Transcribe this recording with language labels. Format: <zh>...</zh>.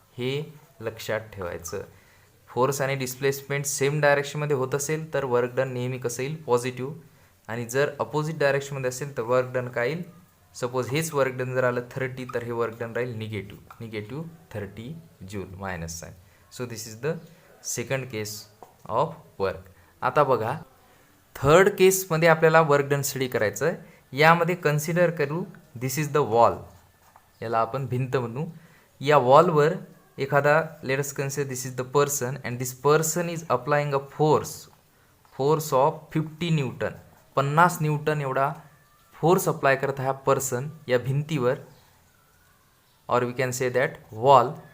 <mr>हे लक्षात ठेवायचं. फोर्स आणि डिस्प्लेसमेंट सेम डायरेक्शनमध्ये होत असेल तर वर्क डन नेहमी कसं येईल पॉझिटिव्ह, आणि जर अपोजिट डायरेक्शनमध्ये असेल तर वर्क डन काय येईल, सपोज हेच वर्क डन जर आलं 30 तर हे वर्क डन राहील negative 30 joule minus sign.</mr> <en>So this is the second case of work.</en> <mr>आता बघा थर्ड केसमध्ये आपल्याला वर्क डन स्टडी करायचं आहे. यामध्ये कन्सिडर करू</mr> <en>this is the wall,</en> <mr>याला आपण भिंत म्हणू. या वॉलवर एखादा</mr> <en>let's consider this is the person and this person is applying a force of 50 newton,</en> <mr>50 Newton एवढा फोर्स अप्लाय करत हा पर्सन या भिंतीवर,</mr> <en>और we can say that wall.</en>